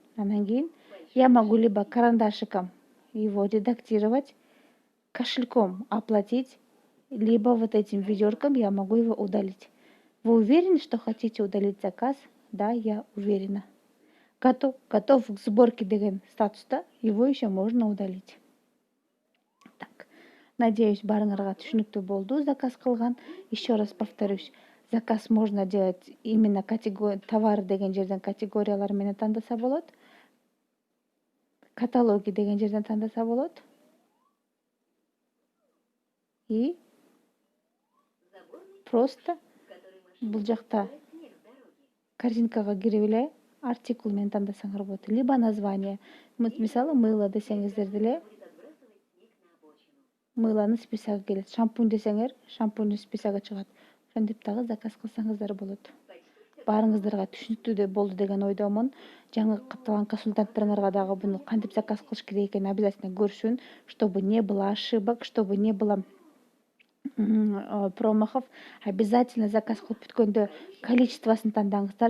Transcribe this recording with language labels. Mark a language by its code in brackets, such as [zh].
[ky] Анан кийин [ru] я могу либо карандашиком его редактировать, кошельком оплатить, либо вот этим ведерком я могу его удалить. Вы уверены, что хотите удалить заказ? Да, я уверена. Готов к сборке [ky] деген статуста, [ru] его еще можно удалить. [ky] Так, надеюсь, баарыңарга түшүнүктүү болду заказ кылган. [ru] Еще раз повторюсь, заказ можно делать именно товар [ky] деген жерден категориялар менен тандаса болот. Каталоги деген жерден тандаса болот. И просто бул жакта корзинкага кирип эле артикул менен тандасаңар болот. [ru] Либо название. [ky] Мисалы, мыло десеңиздер деле мылонун списогу келет. Шампунь десеңер, шампуньдун списогу чыгат. Ошентип дагы заказ кылсаңыздар болот. Баарыңыздарга түшүнүктүү болду деген ойдомун. Жаңы катталган консультанттарыңарга дагы буну кантип заказ кылыш керек экенин обязательно көрсүн, [ru] чтобы не было ошибок, чтобы не было промахов. [ky] Обязательно заказ кылып бүткөндө количествосын тандаңыздар.